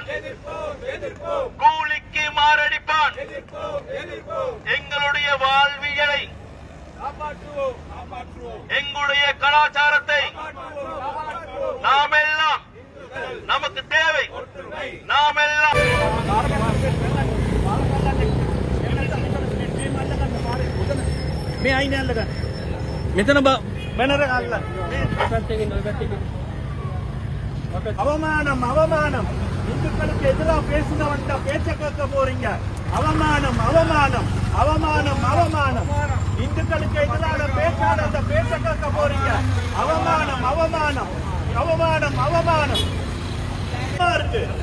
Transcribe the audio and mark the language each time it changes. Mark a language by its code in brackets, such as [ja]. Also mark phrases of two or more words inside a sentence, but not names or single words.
[ta] எதிர்ப்போம், எதிர்ப்போம், கூலிக்கு மாரடிப்பான். எதிர்ப்போம், எதிர்ப்போம். எங்களுடைய வாழ்வியலை, காப்பாற்றுவோம், காப்பாற்றுவோம், எங்களுடைய கலாச்சாரத்தை காப்பாற்றுவோம். நாம் எல்லாம் நமக்கு தேவை, நாம் எல்லாம் [si] මේ අයින යන්නක මෙතන බැනර අල්ල [ta] அவமானம் அவமானம் இந்துக்களுக்கு எதிராக பேசுனவன்ட்ட பேச்ச கேட்க போறீங்க. அவமானம் அவமானம் அவமானம் அவமானம் இந்துக்களுக்கு எதிரான பேச்சாளர் அந்த பேச்ச கேட்க போறீங்க. அவமானம் அவமானம் அவமானம் அவமானம் இருக்கு.